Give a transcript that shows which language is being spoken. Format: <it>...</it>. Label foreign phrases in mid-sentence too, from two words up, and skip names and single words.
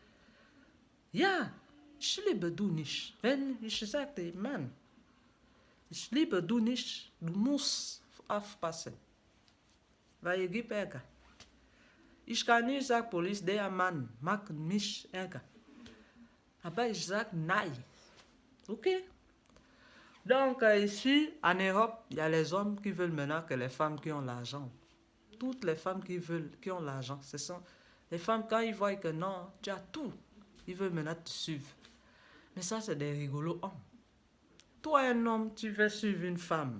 <de>Ja, ich liebe du nicht. Wenn ich sagte, Mann, ich liebe du nicht, du musst aufpassen. Weil ich gebe Ärger. Ich kann nicht sagen, Polizei, der Mann macht mich Ärger. Aber ich sage nein. Ok?</de> <fr>Donc ici, en Europe, il y a les hommes qui veulent maintenant que les femmes qui ont l'argent. Toutes les femmes qui ont l'argent, ce sont les femmes quand ils voient que non, tu as tout, ils veulent maintenant te suivre. Mais ça, c'est des rigolos hommes. Toi, un homme, tu veux suivre une femme.</fr>